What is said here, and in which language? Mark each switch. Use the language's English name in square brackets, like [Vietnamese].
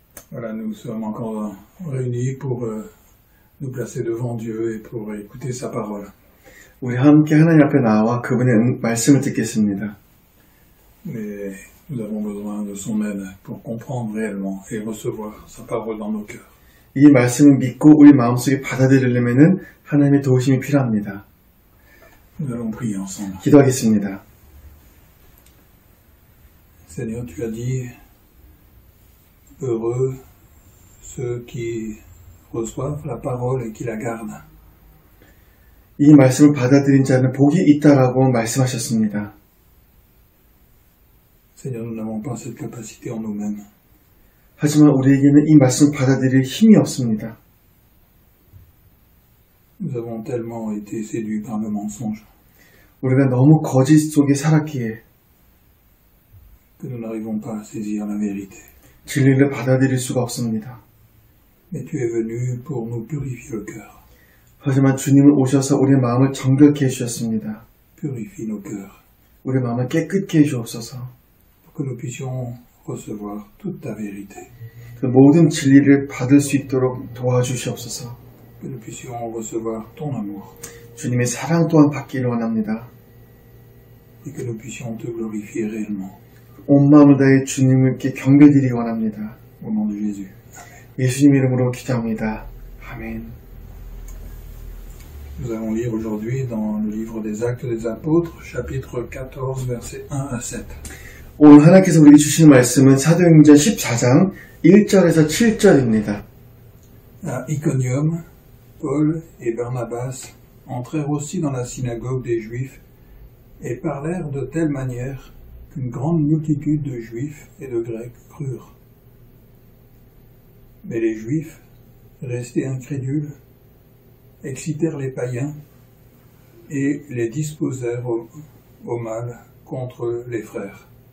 [French] Voilà, nous sommes encore réunis pour nous placer devant Dieu et pour écouter sa parole. [Korean] 우리 함께 하나님 앞에 나와 그분의 말씀을 듣겠습니다. [French] Mais nous avons besoin de son aide pour comprendre réellement et recevoir sa parole dans nos cœurs. [Korean] 이 말씀을 믿고 우리 마음속에 받아들이려면 하나님의 도우심이 필요합니다. [French] Nous allons prier ensemble. [Korean] 기도하겠습니다. [French] Seigneur, tu as dit, heureux ceux qui reçoivent la parole et qui la gardent. [Korean] 이 말씀을 받아들인 자는 복이 있다라고 말씀하셨습니다. [French] Seigneur, nous n'avons pas cette capacité en nous-mêmes. [Korean] 하지만 우리에게는 이 말씀을 받아들일 힘이 없습니다. [French] Nous avons tellement été séduits par le mensonge [Korean] 우리가 너무 거짓 속에 살았기에 [French] que nous n'arrivons pas à saisir la vérité. [Korean] 진리를 받아들일 수가 없습니다. [French] Mais tu es venu pour nous purifier le cœur. [Korean] 하지만 주님은 오셔서 우리의 마음을 정결케 해주셨습니다. [French] Purifie nos cœurs [Korean] 우리의 마음을 깨끗게 해주옵소서. [French] pour que nous puissions recevoir toute ta vérité. [Korean] 그 모든 진리를 받을 수 있도록 도와주시옵소서. [French] Que nous puissions recevoir ton amour [Korean] 주님의 사랑 또한 받기를 원합니다. [French] et que nous puissions te glorifier réellement. [Korean] 온 마음을 다해 주님께 경배드리기 원합니다. [French] Au nom de Jésus. [Korean] 예수님 이름으로 기도합니다. 아멘. [French] Nous allons lire aujourd'hui dans le livre des Actes des Apôtres, chapitre 14, versets 1 à 7. [Korean] 오늘 하나님께서 우리에게 주시는 말씀은 사도행전 14장 1절에서 7절입니다. [French] À Iconium, Paul et Barnabas entrèrent aussi dans la synagogue des Juifs et parlèrent de telle manière qu'une grande multitude de Juifs et de Grecs crurent. Mais les Juifs, restés incrédules, excitèrent les païens et les disposèrent au mal contre les frères.